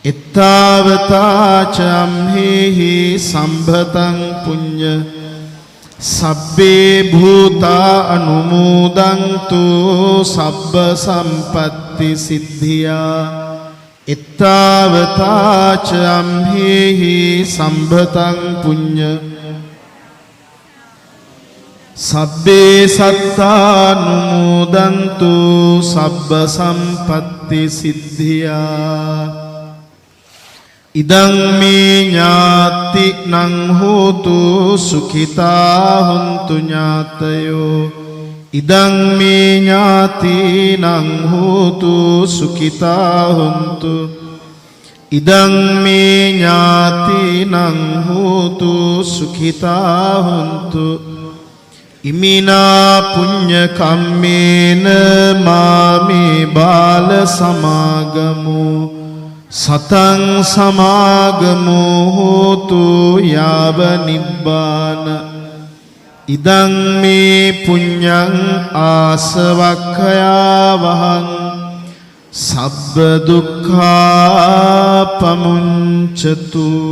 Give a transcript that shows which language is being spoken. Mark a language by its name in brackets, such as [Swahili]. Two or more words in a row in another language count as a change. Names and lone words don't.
[Pali] එත්තාවතා ච අම්හෙහි සම්භතං පුඤ්ඤ සබ්බේ භූතා අනුමෝදන්තු සබ්බ සම්පත්ති සිද්ධියා ittavatāච අම්හෙහි සම්භතං පුඤ්ඤ සබ්බේ සත්තානුමෝදන්තු සබ්බ සම්පත්ති සිද්ධියා ඉදං මේ ඥාති නං හෝතු සුඛිතා හොන්තු ඥාතයෝ ඉදං මේ ඥාති නං හෝතු සුඛිතා හොන්තු ඉදං මේ ඥාති නං හෝතු සුඛිතා හොන්තු ඉමිනා පුඤ්ඤ කම්මේන මාමේ බාල සමාගමු සතං සමාගමු හෝතු යාව නිබ්බාන ඉදං මේ පුඤ්ඤං ආසවක්ඛයා වහං සබ්බ දුක්ඛා පමුංචතු.